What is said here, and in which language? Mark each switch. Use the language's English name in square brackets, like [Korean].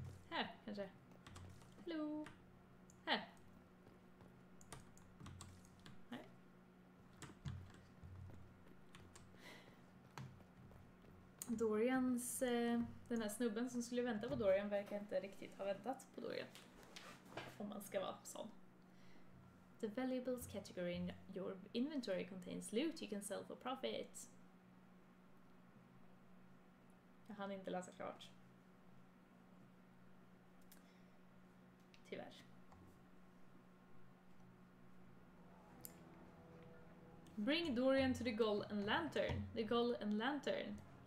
[Swedish] Här, kanske. Hello. Här. Nej. Dorians, den här snubben som skulle vänta på Dorian verkar inte riktigt ha väntat på Dorian. Om man ska vara sån. [English] The valuables category in your inventory contains loot you can sell for profit. [Swedish] Jag hann inte läsa klart. Tyvärr. [English] Bring Dorian to the Golden Lantern. The Golden Lantern.